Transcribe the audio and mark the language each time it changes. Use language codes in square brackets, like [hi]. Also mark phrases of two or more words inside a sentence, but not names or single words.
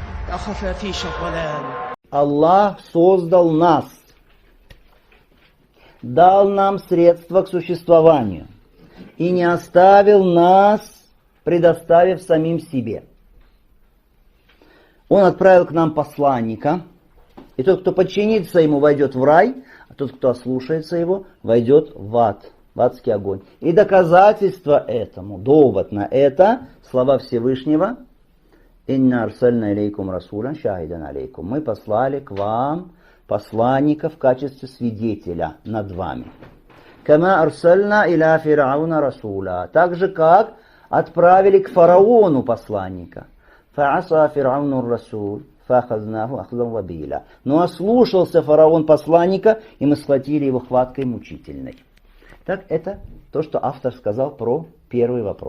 [ru] Аллах создал нас, дал нам средства к существованию и не оставил нас, предоставив самим себе. Он отправил к нам посланника, и тот, кто подчинится ему, войдет в рай, а тот, кто ослушается его, войдет в ад, в адский огонь. И доказательство этому, довод на это, слова Всевышнего: [ar] «إنا أرسلنا إليكم رسولا شاهدا عليكم». [ru] Мы послали к вам посланника в качестве свидетеля над вами. [ar] «كما أرسلنا إلى فرعون رسولا». [ru] Так же, как отправили к фараону посланника. [ar] «فعصى فرعون الرسول فأخذناه أخذا وبيلا». [ru] Но ослушался фараон посланника, и мы схватили его хваткой мучительной. Так это то, что автор сказал про первый вопрос.